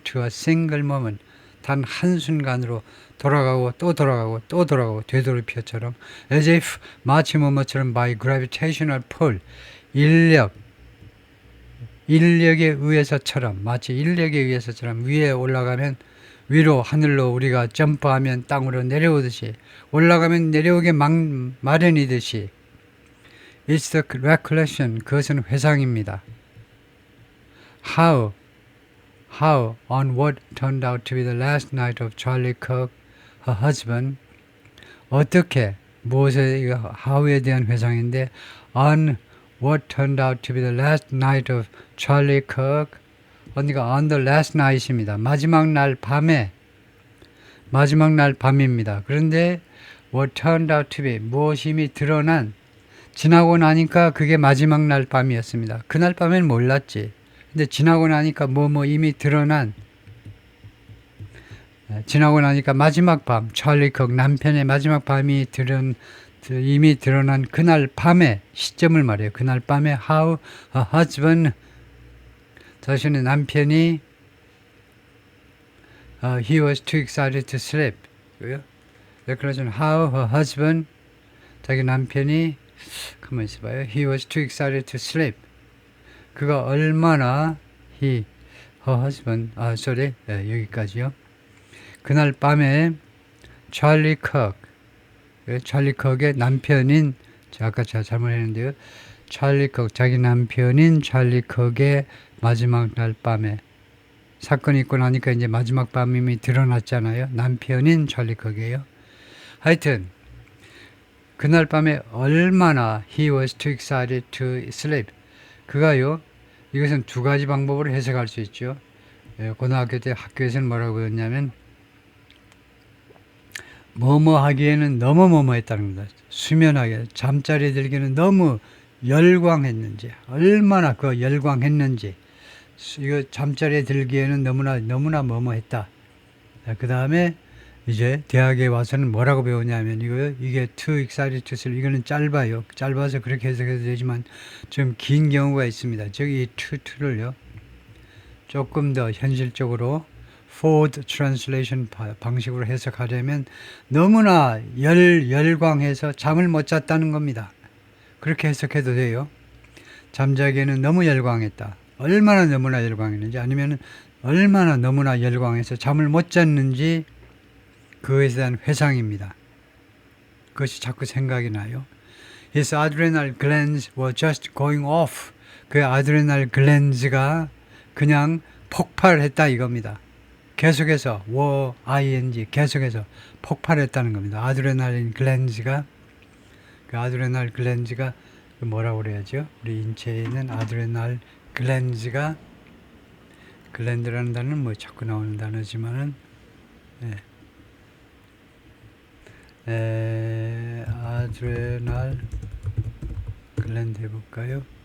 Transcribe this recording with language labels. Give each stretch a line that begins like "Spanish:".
English: to a single moment,
Korean: 단 한순간으로 돌아가고 또 돌아가고 또 돌아가고 되돌이표처럼
English: as if,
Korean: 마치 뭐뭐처럼
English: by gravitational pull,
Korean: 인력에 의해서처럼, 마치 인력에 의해서처럼 위에 올라가면 위로 하늘로 우리가 점프하면 땅으로 내려오듯이, 올라가면 내려오게 마련이듯이.
English: It's the recollection,
Korean: 그것은 회상입니다.
English: How on what turned out to be the last night of Charlie Kirk, her husband.
Korean: 어떻게, 무엇에, how에 대한 회상인데
English: on what turned out to be the last night of Charlie Kirk,
Korean: 그러니까
English: on the last night
Korean: 입니다. 마지막 날 밤입니다. 그런데
English: what turned out to be
Korean: 무엇이 이미 드러난 지나고 나니까 그게 마지막 날 밤이었습니다. 그날 밤엔 몰랐지. 근데 지나고 나니까 이미 드러난 지나고 나니까 마지막 밤 찰리 컥 남편의 마지막 밤이 이미 드러난 그날 밤의 시점을 말해요. 그날 밤에
English: how a husband
Korean: 자신의 남편이
English: he was too excited to sleep.
Korean: 그래서
English: how her husband
Korean: 자기 남편이 가만히 있어봐요.
English: He was too excited to sleep.
Korean: 그가 얼마나
English: her husband
Korean: 여기까지요. 그날 밤에 찰리 컥의 남편인 아까 제가 잘못했는데요. 찰리 컥 자기 남편인 찰리 컥의 마지막 날 밤에 사건이 있고 나니까 이제 마지막 밤임이 드러났잖아요. 남편인 찰리 컥이에요. 하여튼 그날 밤에 얼마나
English: he was too excited to sleep.
Korean: 그가요. 이것은 두 가지 방법으로 해석할 수 있죠. 고등학교 때 학교에서는 뭐라고 배웠냐면 뭐뭐 하기에는 너무 뭐뭐 했다는 겁니다. 수면하게 잠자리에 들기에는 너무 열광했는지 얼마나 그 열광했는지 이거 잠자리에 들기에는 너무나 뭐뭐 했다. 그 다음에 이제 대학에 와서는 뭐라고 배우냐면 이게
English: too excited to sleep
Korean: 이거는 짧아요. 짧아서 그렇게 해석해도 되지만 좀 긴 경우가 있습니다. 저기 이 to를요 조금 더 현실적으로 Ford translation 방식으로 해석하려면 너무나 열광해서 잠을 못 잤다는 겁니다. 그렇게 해석해도 돼요. 잠자기에는 너무 열광했다. 얼마나 너무나 열광했는지 아니면 얼마나 너무나 열광해서 잠을 못 잤는지 그것에 대한 회상입니다. 그것이 자꾸 생각이 나요.
English: His adrenal glands were just going off.
Korean: 그 아드레날 글랜즈가 그냥 폭발했다 이겁니다. 계속해서 계속해서 폭발했다는 겁니다. 아드레날린 글랜즈가 아드레날 글랜즈가 뭐라고 그래야죠? 우리 인체에 있는 아드레날 글랜즈가 글랜드라는 단어는 뭐 자꾸 나오는 단어지만은 아드레날 글랜드 해볼까요?